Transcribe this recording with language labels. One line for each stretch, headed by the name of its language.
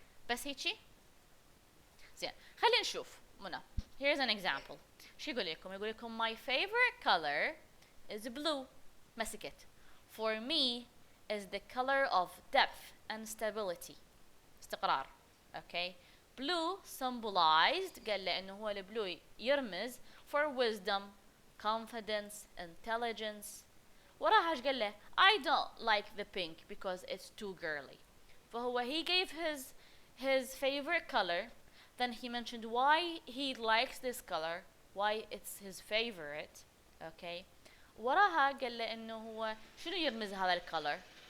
Arabic: بس هيجي. زين. خلينا نشوف منى.
English: Here's an example.
Arabic: شو يقول لكم؟ يقول لكم
English: my favorite color is blue.
Arabic: مسكت.
English: For me is the color of depth and stability.
Arabic: استقرار. Okay.
English: Blue symbolized
Arabic: قال له انه هو البلو يرمز
English: for wisdom, confidence, intelligence.
Arabic: وراها ايش قال له؟
English: I don't like the pink because it's too girly. فهو he gave his favorite color, then he mentioned why he likes this color, why it's his favorite. Okay.
Arabic: وراها قال له انه هو شنو يرمز هذا الكولر.